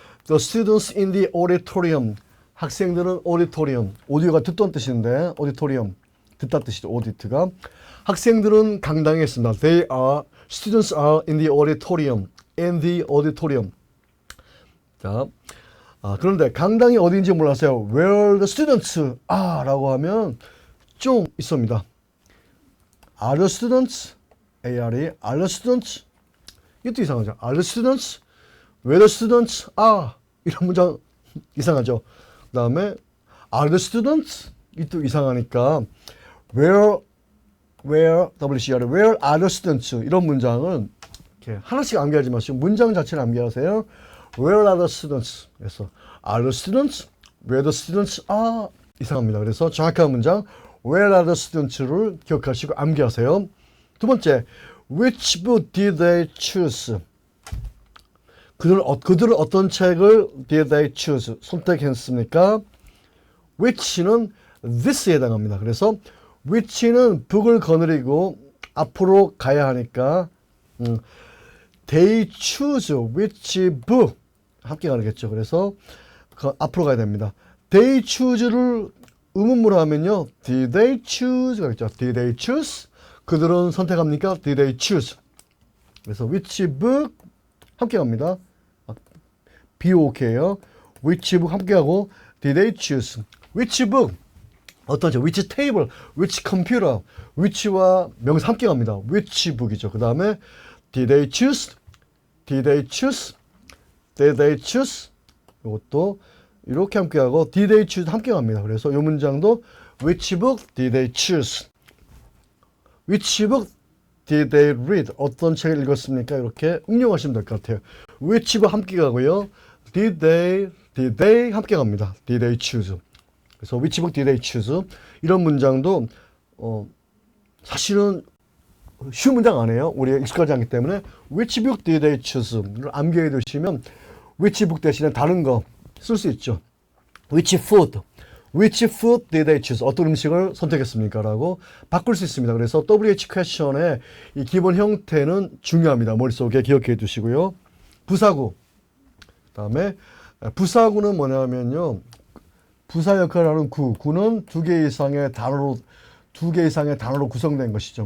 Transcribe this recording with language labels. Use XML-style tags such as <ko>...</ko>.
<en>The students in the auditorium.</en> <ko>학생들은 auditorium. 오디오가 듣던 뜻인데 auditorium. 듣다 뜻이죠. audit가. 학생들은 강당에 있습니다.</ko> <en>Students are in the auditorium. In the auditorium.</en> <ko>자, 그런데 강당이 어디인지 몰라서요.</ko> <en>Where the students are</en> <ko>라고 하면 좀 있습니다.</ko> <en>Are the students? ARE, are the students?</en> <ko>이것도 이상하죠.</ko> <en>Are the students? Where the students are?</en> <ko>이런 문장 이상하죠. 그 다음에</ko> <en>Are the students?</en> <ko>이것도 이상하니까</ko> <en>Where WCR, Where are the students?</en> <ko>이런 문장은 이렇게 하나씩 암기하지 마시고 문장 자체를 암기하세요.</ko> <en>Where are the students?</en> <ko>그래서</ko> <en>Are the students? Where the students are? 이상합니다.</en> <ko>그래서 정확한 문장</ko> <en>Where are the students</en> <ko>를 기억하시고 암기하세요. 두 번째,</ko> <en>Which book did they choose?</en> <ko>그들은 어떤 책을</ko> <en>did they choose?</en> <ko>선택했습니까? Which는 this에 해당합니다. 그래서 which는 book을 거느리고 앞으로 가야 하니까</ko> <en>they choose which book</en> <ko>함께 가겠죠. 그래서 앞으로 가야 됩니다. They choose를 의문문으로 하면요.</ko> <en>Did they choose가 있죠. Did they choose?</en> <ko>그들은 선택합니까?</ko> <en>Did they choose?</en> <ko>그래서 which book 함께 갑니다. BOK예요.</ko> <en>Which book 함께 하고 Did they choose? Which book?</en> <ko>어떤지 which table, which computer, which와 명사 함께 갑니다.</ko> <en>which book이죠.</en> <ko>그 다음에</ko> <en>Did they choose? Did they choose? Did they choose?</en> <ko>이것도 이렇게 함께하고 Did they choose 함께 갑니다.</ko> <en>그래서 이 문장도 Which book did they choose? Which book did they read?</en> <ko>어떤 책을 읽었습니까? 이렇게 응용하시면 될 것 같아요. Which book 함께 가고요. Did they 함께 갑니다.</ko> <en>Did they choose?</en> <ko>그래서</ko> <en>Which book did they choose?</en> <ko>이런 문장도 사실은 쉬운 문장 아니에요. 우리가 익숙하지 않기 때문에</ko> <en>Which book did they choose</en> <ko>를 암기해 두시면 Which book 대신에 다른 거 쓸 수 있죠.</ko> <en>Which food did they choose?</en> <ko>어떤 음식을 선택했습니까? 라고 바꿀 수 있습니다. 그래서 WH question의 이 기본 형태는 중요합니다. 머릿속에 기억해 두시고요. 부사구. 그다음에 부사구는 뭐냐면요. 부사 역할을 하는 구는 두 개 이상의 단어로 구성된 것이죠.</ko>